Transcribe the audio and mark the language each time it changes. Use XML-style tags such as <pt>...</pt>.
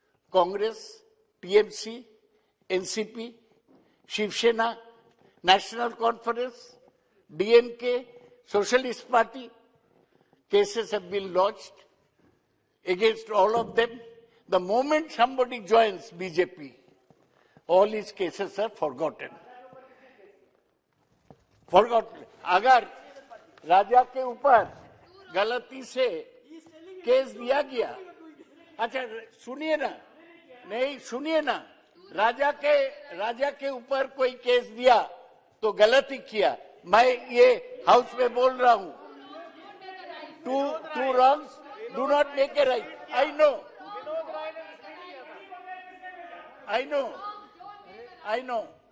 <en>Congress, TMC, NCP, Shiv Sena, National Conference, DMK, Socialist Party. Cases have been lodged against all of them. The moment somebody joins BJP, all his cases are forgotten.</en> <hi>अगर राजा के ऊपर गलती से case दिया गया, अच्छा सुनिए ना, नहीं सुनिए ना, राजा के ऊपर कोई केस दिया तो गलती किया. मैं ये हाउस में बोल रहा हूँ.</hi> <en>Two wrongs do not make a right. I know. I know. I know.</en>